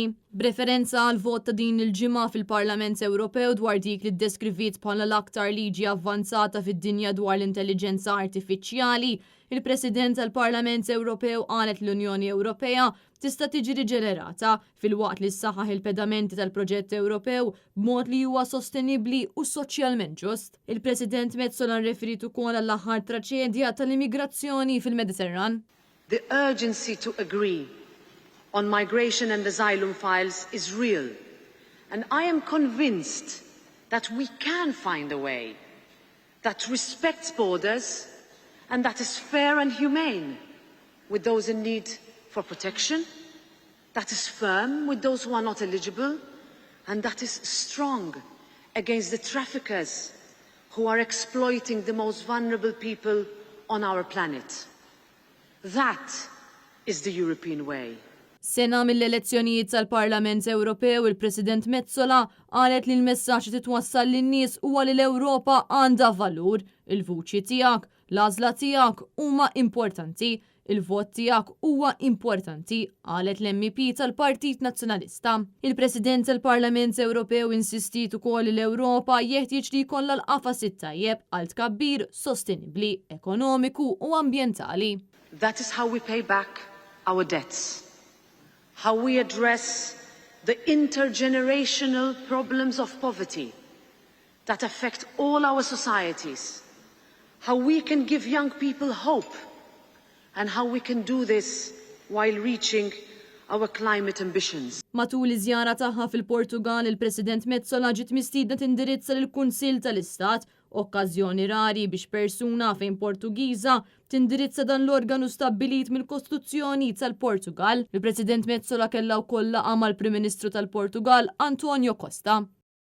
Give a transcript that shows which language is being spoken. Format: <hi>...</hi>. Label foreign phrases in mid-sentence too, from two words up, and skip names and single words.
<mt>B'referenza għal vot ta' din il-ġimgħa fil-Parlament Ewropew dwar dik li ddeskrivit bħala l-aktar liġi avvanzata fid-dinja dwar l-intelligenza artifiċjali, il-President tal-Parlament Ewropew qalet l-Unjoni Ewropea tista' tiġi riġenerata fil-waqt li ssaħħaħ il-pedamenti tal-proġett Ewropew b'mod li huwa sostenibbli u soċjalment ġust. Il-President Metsola rreferit ukoll għall-aħħar traċedja tal-immigrazzjoni fil-Mediterran.</mt> <en>The urgency to agree on migration and asylum files is real, and I am convinced that we can find a way that respects borders and that is fair and humane with those in need for protection, that is firm with those who are not eligible, and that is strong against the traffickers who are exploiting the most vulnerable people on our planet. That is the European way.</en> <mt>Sena mill-elezzjonijiet tal-Parlament Ewropew, il-President Metsola qalet li l-messaġġ titwassal lin-nies huwa li l-Ewropa għandha valur, il-vuċi tiegħek, l-għażla tiegħek huma importanti, il-vot tiegħek huwa importanti, qalet l-MEP tal-Partit Nazzjonalista. Il-President tal-Parlament Ewropew insistit ukoll li l-Ewropa jeħtieġ li jkollha l-qafas it-tajjeb għal tkabbir sostenibbli, ekonomiku u ambjentali.</mt> <en>That is how we pay back our debts. How we address the intergenerational problems of poverty that affect all our societies, how we can give young people hope, and how we can do this while reaching our climate ambitions.</en> <mt>Matul iż-żjara tagħha fil-Portugal, il-President Metsola ġiet mistiedna tindirizza lill-Kunsill tal-Istat, okkażjoni rari biex persuna fejn Portugiża tindirizza dan l-organu stabbilit mill-Kostituzzjoni tal-Portugal. Il-President Metsola kellha wkoll laqgħa mal-Prim Ministru tal-Portugal António Costa.</mt>